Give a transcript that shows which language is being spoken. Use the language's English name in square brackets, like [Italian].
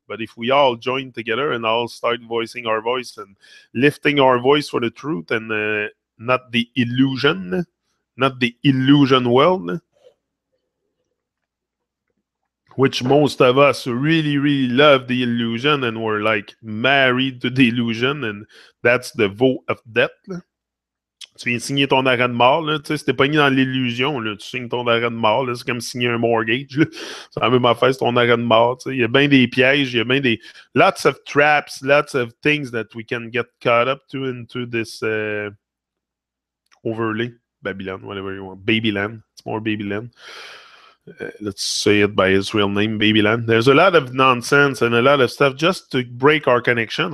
[English] But if we all join together and all start voicing our voice and lifting our voice for the truth and not the illusion world, which most of us really, really love the illusion, and we're like married to the illusion, and that's the vote of death. [French] Tu viens signer ton arrêt de mort, là, tu sais, si t'es pogné dans l'illusion, là, tu signes ton arrêt de mort, là, c'est comme signer un mortgage, là. C'est la même affaire, c'est ton arrêt de mort, tu sais. Il y a bien des pièges, il y a bien des... [English] Lots of traps, lots of things that we can get caught up to into this overlay, Babylon, whatever you want. Babyland, it's more Babyland. Let's say it by its real name, Babyland. There's a lot of nonsense and a lot of stuff just to break our connection.